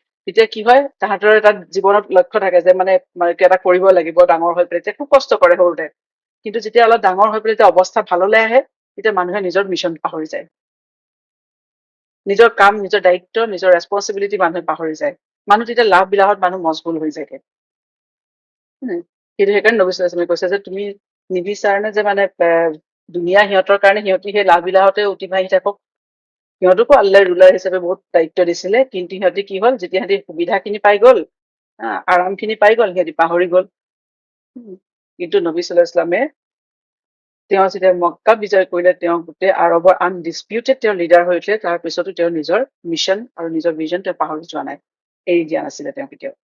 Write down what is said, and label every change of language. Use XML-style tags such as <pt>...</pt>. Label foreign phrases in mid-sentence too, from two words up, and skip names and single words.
<as>তেতিয়া কি হয়, তাহাঁতৰ এটা জীৱনত লক্ষ্য থাকে যে মানে কিবা এটা কৰিব লাগিব, ডাঙৰ হৈ পেলাই তেতিয়া খুব কষ্ট কৰে সৰুতে, কিন্তু যেতিয়া অলপ ডাঙৰ হৈ পেলাই যেতিয়া অৱস্থা ভাললৈ আহে, তেতিয়া মানুহে নিজৰ মিছন পাহৰি যায়, নিজৰ কাম, নিজৰ দায়িত্ব, নিজৰ ৰেচপনচিবিলিটি মানুহে পাহৰি যায়। মানুহ তেতিয়া লাভ বিলাহত মানুহ মছগুল হৈ যায়। কিন্তু সেইকাৰণে নবী</as> <ar>صلى الله عليه وسلم</ar> <as>কৈছে যে তুমি নিবিচাৰণে যে মানে দুনিয়া সিহঁতৰ কাৰণে, সিহঁতি সেই লাভ বিলাহতে অতিবাহি থাকক। সিহঁতকো আল্লাহ ৰুলাৰ হিচাপে বহুত দায়িত্ব দিছিলে, কিন্তু সিহঁতি কি হ'ল, যেতিয়া সিহঁতি সুবিধাখিনি পাই গ'ল, আৰামখিনি পাই গ'ল, সিহঁতি পাহৰি গ'ল। কিন্তু নবী</as> <ar>صلى الله عليه وسلم</ar> <as>তেওঁ যেতিয়া মক্কা বিজয় কৰিলে, তেওঁ গোটেই আৰৱৰ আনডিছপিউটেড তেওঁ লিডাৰ হৈ উঠিলে, তাৰ পিছতো তেওঁ নিজৰ মিছন আৰু নিজৰ ভিজন তেওঁ পাহৰি যোৱা নাই, এৰি দিয়া নাছিলে তেওঁ কেতিয়াও।</as>